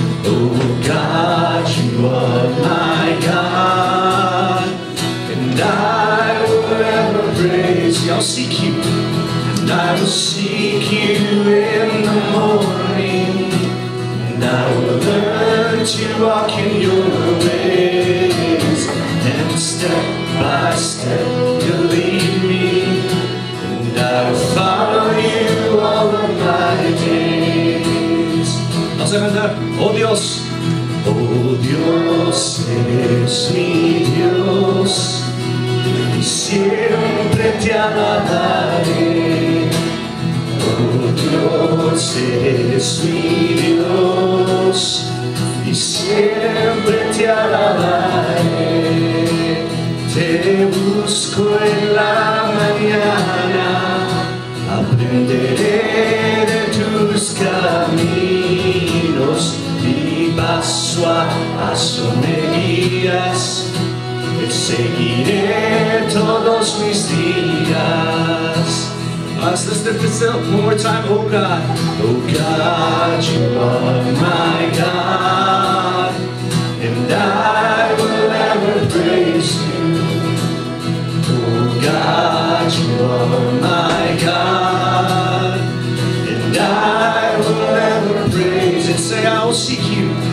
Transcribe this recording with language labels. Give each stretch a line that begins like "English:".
English: Oh God, you are my God, and I will ever praise you. I'll seek you, and I will seek you in the morning, and I will learn to walk in your ways, and step by step you lead me, and I will follow you all of my days.
Spanish: Vamos a cantar. Oh Dios, oh Dios, eres mi Dios, y siempre te alabaré. Oh Dios, eres mi Dios, y siempre te alabaré. Te busco en la mañana, aprenderé de tus caminos, y paso a paso me guías, te seguiré todos mis días.
English: Let's lift this up one more time. Oh God, you are my God, and I will ever praise you. Oh God, you are my God, and I will ever praise and say, I will seek you.